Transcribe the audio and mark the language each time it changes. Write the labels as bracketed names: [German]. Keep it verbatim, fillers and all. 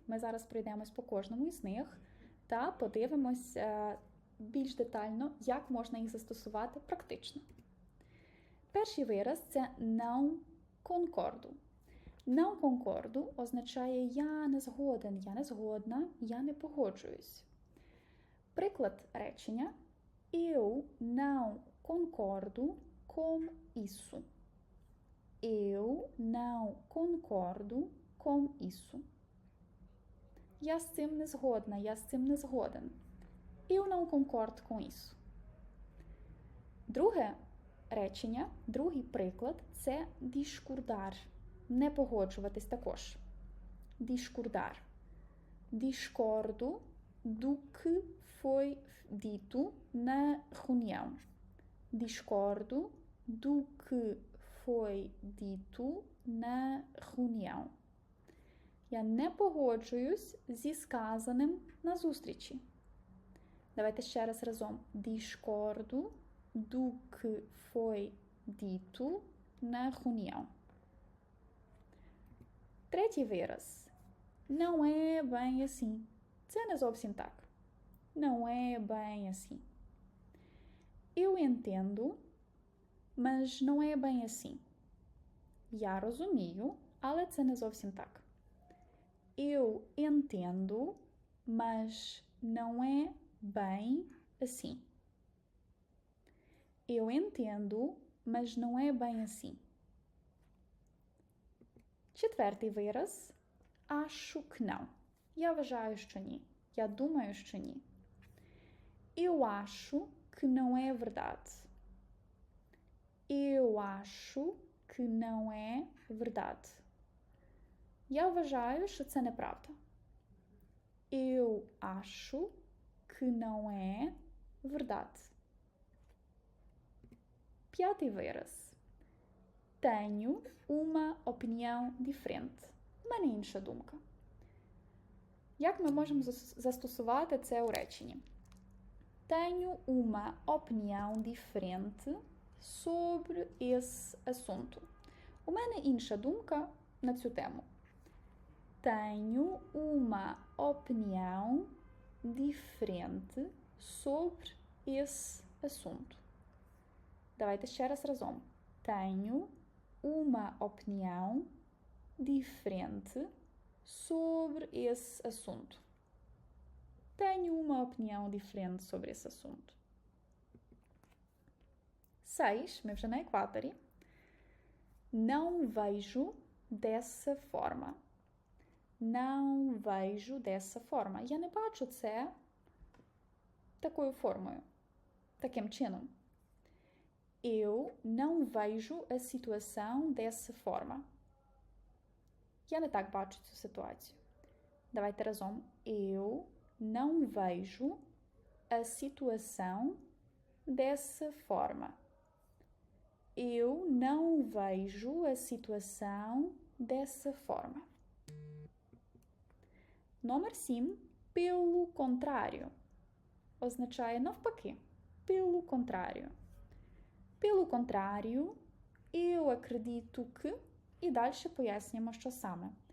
[Ukrainian] Ми зараз пройдемось по кожному із них та подивимось е, більш детально, як можна їх застосувати практично. Перший вираз – це [Portuguese] «não concordo». «Não concordo» [Ukrainian] означає «я не згоден», «я не згодна», «я не погоджуюсь». Приклад речення [Portuguese] «Eu não concordo com isso». «Eu não concordo com isso». [Ukrainian] «Я з цим не згодна», «я з цим не згоден». [Portuguese] «Eu não concordo com isso». [Ukrainian] Друге речення, другий приклад – це discordar. Не погоджуватись також. [Portuguese] Discordar. Discordo do que foi dito na reunião. Discordo do que foi dito na reunião. [Ukrainian] Я не погоджуюсь зі сказаним на зустрічі. Давайте ще раз разом. [Portuguese] Discordo do que foi dito na reunião. [Ukrainian] Третій вираз. [Portuguese] Não é bem assim. [Ukrainian] Це не зовсім так. [Portuguese] Não é bem assim. Eu entendo, mas não é bem assim. [Ukrainian] Я розумію, але це не зовсім так. [Portuguese] Eu entendo, mas não é bem assim. Eu entendo, mas não é bem assim. [Ukrainian] Четвертий вираз. [Portuguese] Acho que não. [Ukrainian] Я вважаю, що ні. Я думаю, що ні. [Portuguese] Eu acho que não é verdade. Eu acho que não é verdade. [Ukrainian] Я вважаю, що це неправда. [Portuguese] Eu acho que não é verdade. [Ukrainian] П'ятий вираз. [Portuguese] Tenho uma opinião diferente. [Ukrainian] У мене інша думка. Як ми можемо застосувати це у реченні? [Portuguese] Tenho uma opinião diferente sobre esse assunto. [Ukrainian] У мене інша думка на цю тему. [Portuguese] Tenho uma opinião diferente sobre esse assunto. [Ukrainian] Давайте ще раз разом. [Portuguese] Tenho uma opinião diferente sobre esse assunto. Tenho uma opinião diferente sobre esse assunto. Seis, [Ukrainian] ми вже на екваторі. [Portuguese] Não vejo dessa forma. Não vejo dessa forma. [Ukrainian] Я не бачу це такою формою, таким чином. [Portuguese] Eu não vejo a situação dessa forma. [Ukrainian] Я не так бачу цю ситуацію. Давайте разом. [Portuguese] Eu não vejo a situação dessa forma. Eu não vejo a situação dessa forma. [Ukrainian] Номер сім. [Portuguese] Pelo contrário. [Ukrainian] Означає навпаки. [Portuguese] Pelo contrário. Pelo contrário, eu acredito que... [Ukrainian] І далі пояснюємо, що саме.